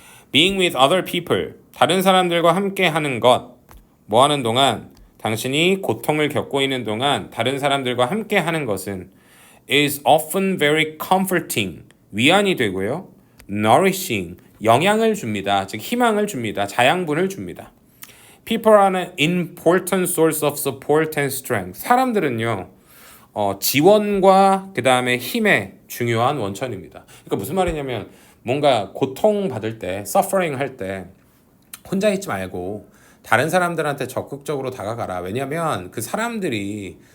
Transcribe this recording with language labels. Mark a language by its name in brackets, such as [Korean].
[English] Being with other people, [Korean] 다른 사람들과 함께 하는 것. 뭐 하는 동안? 당신이 고통을 겪고 있는 동안 다른 사람들과 함께 하는 것은 [English] is often very comforting, [Korean] 위안이 되고요. nourishing, 영양을 줍니다. 즉 희망을 줍니다. 자양분을 줍니다. [English] People are an important source of support and strength. [Korean] 사람들은요, 지원과 그 다음에 힘의 중요한 원천입니다. 그러니까 무슨 말이냐면 뭔가 고통 받을 때, suffering 할 때 혼자 있지 말고 다른 사람들한테 적극적으로 다가가라. 왜냐하면 그 사람들이